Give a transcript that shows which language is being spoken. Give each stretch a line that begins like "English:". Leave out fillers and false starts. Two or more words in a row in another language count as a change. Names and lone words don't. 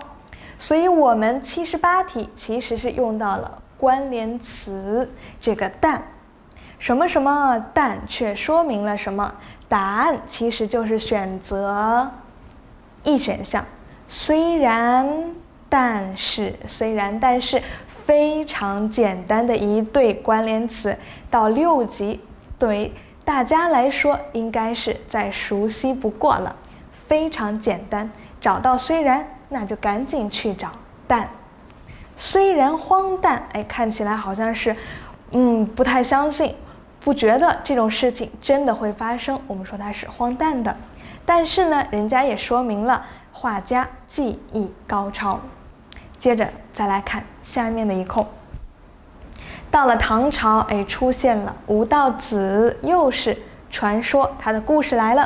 Chinese: 所以我們78題其實是用到了關聯詞這個但，什麼什麼但卻說明了什麼，答案其實就是選擇E 選項，雖然但是非常簡單的一對關聯詞，到6級對大家來說應該是再熟悉不過了，非常簡單。找到雖然，那就趕緊去找但。雖然荒誕，看起來好像是不太相信，不覺得這種事情真的會發生，我們說它是荒誕的。但是呢，人家也說明了畫家技藝高超。接着再来看下面的一空，到了唐朝，出現了吴道子，又是傳說，他的故事來了。